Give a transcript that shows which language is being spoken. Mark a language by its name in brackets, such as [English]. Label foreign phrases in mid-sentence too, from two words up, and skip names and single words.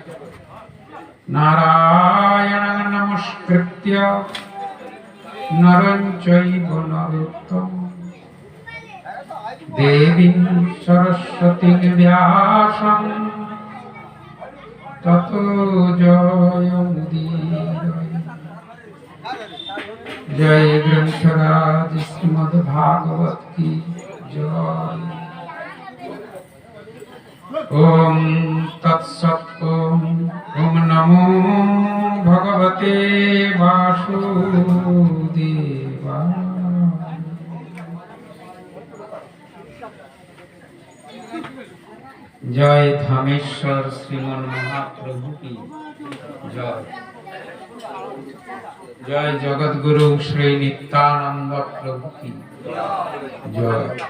[Sanskrit] নারায়ণ নমস্কৃত্য নরং চৈব নরোত্তমঃ দেবীং সরস্বতীং ব্যাসং ততো জয়মুদীরয়ে। [Bangla] জয় গ্রন্থরাজ শ্রীমদ্ ভাগবত কি জয়। [Sanskrit] ওম তৎসৎ। ওম নমো ভগবতে বাসুদেবায়। [Bangla] জয় ধামেশ্বর শ্রীমন মহাপ্রভু কি জয়। জয় জগৎগুরু শ্রী নিত্যানন্দ প্রভু কি জয়।